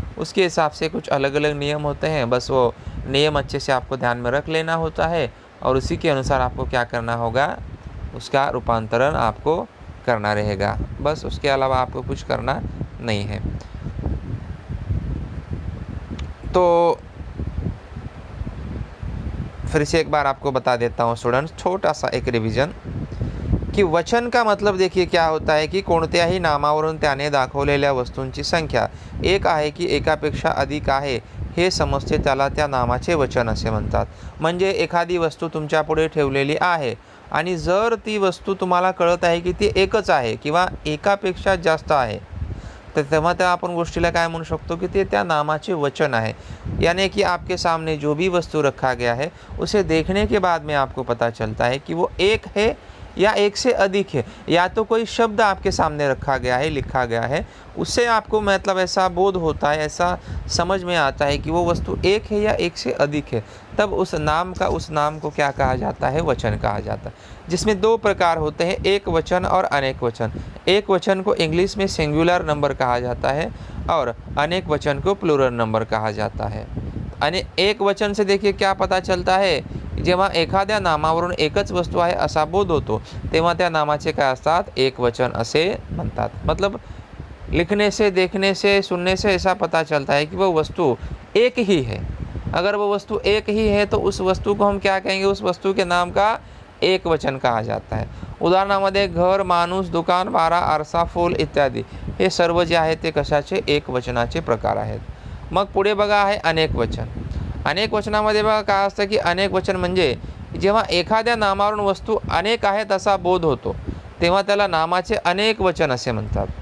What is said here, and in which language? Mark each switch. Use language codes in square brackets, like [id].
[hi] उसके हिसाब से कुछ अलग अलग नियम होते हैं, बस वो नियम अच्छे से आपको ध्यान में रख लेना होता है, और उसी के अनुसार आपको क्या करना होगा, उसका रूपांतरण आपको करना रहेगा। बस उसके अलावा आपको कुछ करना नहीं है। तो फिर से एक बार आपको बता देता हूँ स्टूडेंट्स, छोटा सा एक रिवीजन, की वचन का मतलब देखिए क्या होता [mr] आहे की कोणत्याही नामावरून त्याने दाखवलेल्या वस्तूंची संख्या एक आहे की एकापेक्षा अधिक आहे हे समजते, त्याला त्या नामाचे वचन असे म्हणतात। म्हणजे एखादी वस्तू तुमच्या पुढे ठेवलेली आहे आणि जर ती वस्तू तुम्हाला कळत आहे की ती एकच आहे किंवा एकापेक्षा जास्त आहे, तर तेव्हा त्या आपण गोष्टीला काय म्हणू शकतो कि ते त्या नामाचे वचन आहे। [hi] यानी कि आपके सामने जो भी वस्तु रखा गया है उसे देखने के बाद में आपको पता चलता है कि वो एक है या एक से अधिक है, या तो कोई शब्द आपके सामने रखा गया है, लिखा गया है, उससे आपको मतलब ऐसा बोध होता है, ऐसा समझ में आता है कि वो वस्तु एक है या एक से अधिक है। तब उस नाम को क्या कहा जाता है, वचन कहा जाता है। जिसमें 2 प्रकार होते हैं, एक वचन और अनेक वचन। एक वचन को इंग्लिश में सिंगुलर नंबर कहा जाता है और अनेक वचन को प्लूरल नंबर कहा जाता है। [mr] आणि एक वचन [hi] से देखिए क्या पता चलता है, [mr] जेव्हा एखाद्या नामावरून एकच वस्तू आहे असा बोध होतो तेव्हा त्या नामाचे काय असतात, एक वचन असे म्हणतात. [hi] मतलब लिखने से, देखने से, सुनने से ऐसा पता चलता है कि वह वस्तु एक ही है. अगर वो वस्तु एक ही है तो उस वस्तु को हम क्या कहेंगे, उस वस्तु के नाम का एक वचन कहा जाता है. [mr] उदाहरणामध्ये घर, माणूस, दुकान, वारा, आरसा, फूल इत्यादी हे सर्व जे आहे ते कशाचे, एक वचनाचे प्रकार आहेत. मग पुढे बघा आहे अनेक वचन. अनेक वचनामध्ये बघा काय असतं की अनेक वचन म्हणजे जेव्हा एखाद्या नामावरून वस्तू अनेक आहेत असा बोध होतो तेव्हा त्याला नामाचे अनेक वचन असे म्हणतात.